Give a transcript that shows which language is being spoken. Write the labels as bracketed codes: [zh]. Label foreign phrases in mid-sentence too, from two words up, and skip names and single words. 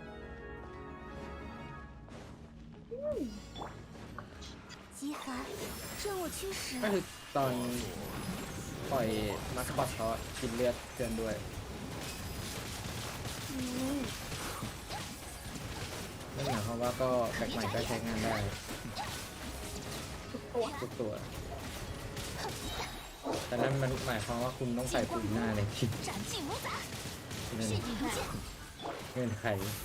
[zh] 极寒，任我驱使。 [th] ก็คือตอนปล่อยมาสคอตเขากินเลือดเกินด้วย อืม นั่นหมายความว่าก็แฟกใหม่ก็ใช้งานได้ ตัว ทุกตัว แต่นั่นมันหมายความว่าคุณต้องใส่บูริน่าในทีม [zh] 斩尽无杂， [th] นั่น [zh] 血影如剑， [th] เงื่อนไข